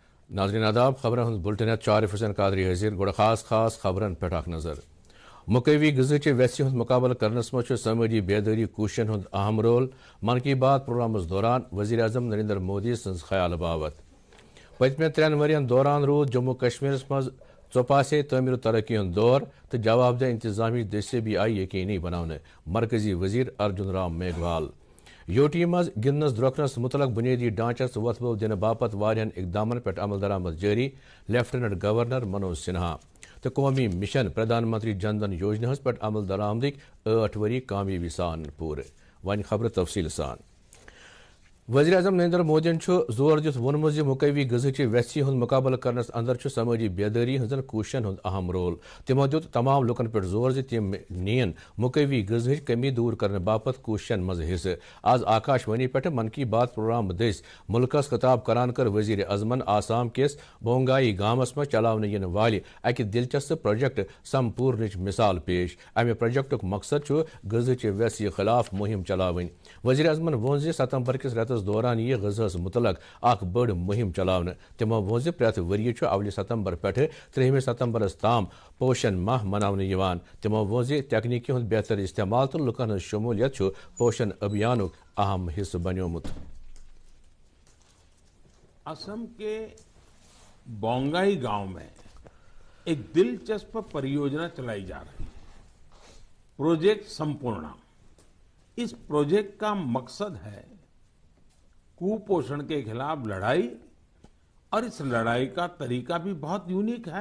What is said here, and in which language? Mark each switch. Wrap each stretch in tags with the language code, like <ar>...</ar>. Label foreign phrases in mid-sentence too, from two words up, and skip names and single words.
<ks>नाज़रीन आदाब खबरन बुलेटिन चारिफ हुसैन कादरी हाजिर गोड़ खास खबरन पे नजर मुकवी गज़च वैसी मुकाबल करनस मज समाजी बेदारी कोशिशन हुंद अहम रोल मन की बात प्रोग्रामस दौरान वज़ीर आज़म नरेंद्र मोदी सन्ज ख्याल बाबत पतम 3 वरियन दौरान रूद जम्मू कश्मीर मज चौपासे तमीर तरक्की हुंद दौर तो जवाबदेह इंतजामी दस्ते भी आई यकीनी बनाने मरकजी वज़ीर अर्जुन राम मेघवाल योटी मज गिंदनस द्रोखनस मुतलक बुनियादी ढांचस वतबो दिन बापत वारियन इकदामन पे अमल दरामद जारी लेफ्टिनेंट गवर्नर मनोज सिन्हा तो कौमी मिशन प्रधानमंत्री जन धन योजना पे अमल दरामदिक 8 वरी कामयाबी सान पूरे वन खबर तफसील सान वज़ीर आज़म नरेंद्र मोदी जोर दित वोनमुत मुकवी गज़च वैसी हुंद मुकाबल करनस अंदर समाजी बेदारी हजन कोशिशन हुंद अहम रोल तिमो दित तमाम लुकन पे जोर तिम नीन मुकवी गज़च कमी दूर करने बापत कोशिशन मज हिस्से आज आकाशवाणी पे मन की बात प्रोग्राम दस मुल्कस खिताब करान कर वज़ीर अज़मन आसाम किस बोंगाई गामस में चलावन इन वाल अक दिलचस्प प्रोजेक्ट संपूर्णच मिसाल पेश अमे प्रोजेक्टुक मकसद गज़च वैसी खिलाफ मुहिम चलावन वज़ीर अज़मन वोन सितंबर किस रेतस दौरान यह गज़ास मुतलक अख बड़ मुहिम चलावन तिमो वोन प्रत वरी अवल सितंबर पे 3 सितंबर ताम पोषण माह मनावन तिमो वोन तकनीकी हुंद बेहतर इस्तेमाल तो लुकन शमूलियत पोषण अभियान अहम हिस्सा बनियोमुत।</ks> <hi>असम के बोंगाई गांव में एक दिलचस्प परियोजना चलाई जा रही है, प्रोजेक्ट संपूर्णा। इस प्रोजेक्ट का मकसद है कुपोषण के खिलाफ लड़ाई और इस लड़ाई का तरीका भी बहुत यूनिक है।</hi>